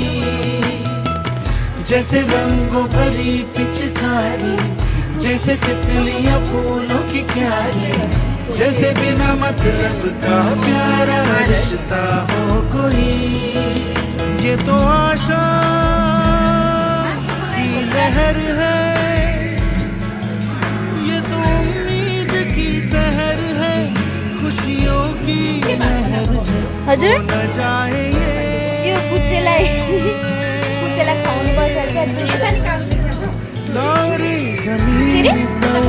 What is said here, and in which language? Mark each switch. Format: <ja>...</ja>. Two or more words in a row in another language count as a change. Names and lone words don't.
<hi>जैसे रंगों भरी पिचकारी जैसे तितलियां फूलों की क्यारी जैसे बिना मतलब का प्यारा रिश्ता हो कोई ये तो आशा लहर है ये तो उम्मीद की सहर है खुशियों की लहर है</hi> <ne>हजुर</ne> <hi>न जाए</hi> <ne>यो कुचेलाई खाउनु पर्छ तारे जमीन पर</ne>